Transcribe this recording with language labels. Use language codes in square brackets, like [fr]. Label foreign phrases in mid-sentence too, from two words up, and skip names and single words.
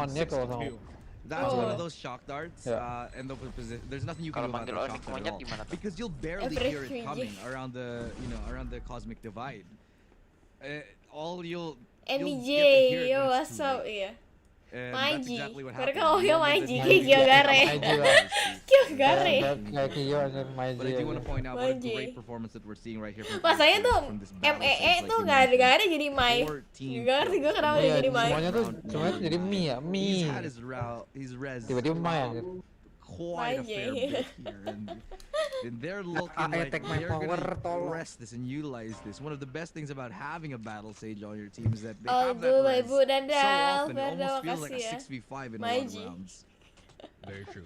[id] monyet kalau ngomong. [en] That's one of those shock darts, and there's nothing you can do about that shock dart at all, because you'll barely hear it coming around the cosmic divide. All you'll get to hear it when it's too late. Maiji. Exactly [id] Mereka ngomongnya Maiji, Kyogare. Kyogare. Kayak Kyo anjir, Maiji. [en] But I do want to point out what a great performance that we're seeing right here. [id] Masanya tuh MEE tuh nggak ada jadi Mai. Nggak ngerti gue kenapa dia jadi Mai. Semuanya tuh jadi Mi ya, Mi. Tiba-tiba Mai anjir. [en] Quite a fair bit here, and they're looking like they're gonna rest this and utilize this. One of the best things about having a battle sage on your team is that they have that res so often. It almost feels like a 6v5 in a lot of rounds. Very true.